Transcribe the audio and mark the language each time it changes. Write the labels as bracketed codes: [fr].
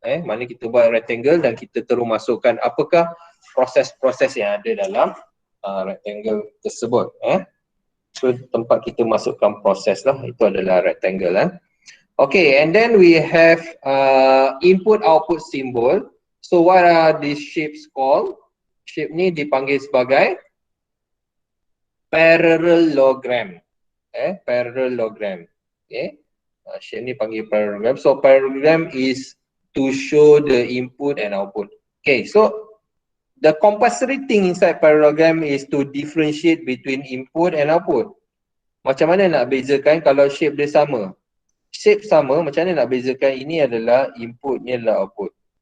[ms] Mana kita buat rectangle dan kita terus masukkan apakah proses-proses yang ada dalam rectangle tersebut. So tempat kita masukkan proses lah, itu adalah rectangle. [en] Okay, and then we have input-output symbol. So what are these shapes called? [ms] Shape ni dipanggil sebagai parallelogram. Parallelogram. Okay. Shape ni panggil parallelogram. [en] So parallelogram is to show the input and output. Okay, so the compulsory thing inside parallelogram is to differentiate between input and output. [ms] Macam mana nak bezakan kalau shape dia sama? Shape sama, macam mana nak bezakan ini adalah input, ni adalah output?